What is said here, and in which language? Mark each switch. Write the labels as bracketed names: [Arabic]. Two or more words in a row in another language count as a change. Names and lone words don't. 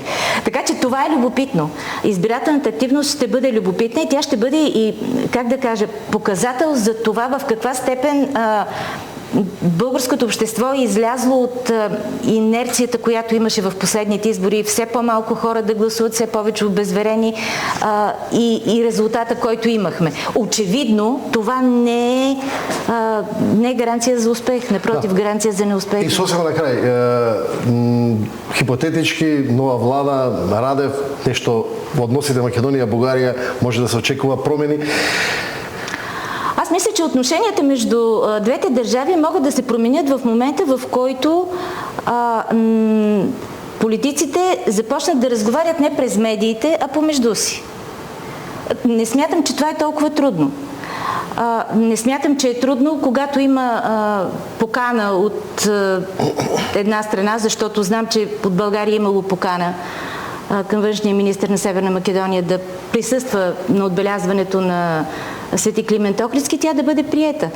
[Bulgarian] Така че това е любопитно. Избирателната активност ще бъде любопитна и тя ще бъде и, как да кажа, показател за това в каква степен българското общество е излязло от инерцията, която имаше в последните избори. Все по-малко хора да гласуват, все повече обезверени и резултата, който имахме. Очевидно, това не е гаранция за успех, напротив, гаранция за неуспех. [Macedonian] И сосема на крај, хипотетички, нова влада, Радев, нешто во односите Македонија-Бугарија може да се очекува промени. [Bulgarian] Аз мисля, че отношенията между двете държави могат да се променят в момента, в който политиците започнат да разговарят не през медиите, а помежду си. Не смятам, че това е толкова трудно. Не смятам, че е трудно, когато има покана от една страна, защото знам, че от България имало покана към външния министър на Северна Македония да присъства на отбелязването на Свети Климент Охридски, тя да бъде приета.